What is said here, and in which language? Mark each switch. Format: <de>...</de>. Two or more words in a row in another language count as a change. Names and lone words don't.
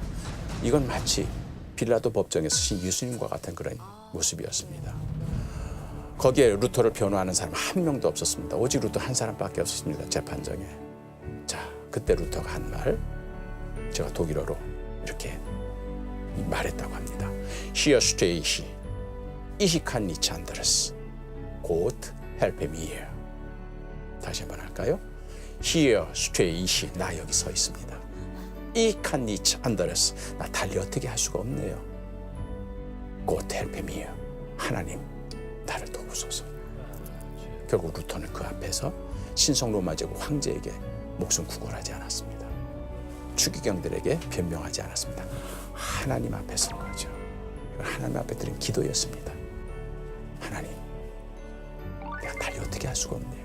<ko>이건 마치 빌라도 법정에서 신 예수님과 같은 그런 모습이었습니다. 거기에 루터를 변호하는 사람 한 명도 없었습니다. 오직 루터 한 사람밖에 없었습니다. 재판정에. 자, 그때 루터가 한 말, 제가 독일어로 이렇게 말했다고 합니다.</ko> <de>Hier stehe ich, ich kann nicht anderes. Gott helfe mir.</de> <ko>다시 한번 할까요?</ko> <de>Here stehe ich,</de> <ko>나 여기 서 있습니다.</ko> <de>Ich kann nicht anderes.</de> <ko>나 달리 어떻게 할 수가 없네요.</ko> <de>Gott helfe mir.</de> <ko>하나님, 나를 도우소서. 결국 루터는 그 앞에서 신성 로마 제국 황제에게 목숨 구걸하지 않았습니다. 추기경들에게 변명하지 않았습니다. 하나님 앞에 선 거죠. 하나님 앞에 드린 기도였습니다. 하나님, 내가 달리 어떻게 할 수가 없네요.</ko>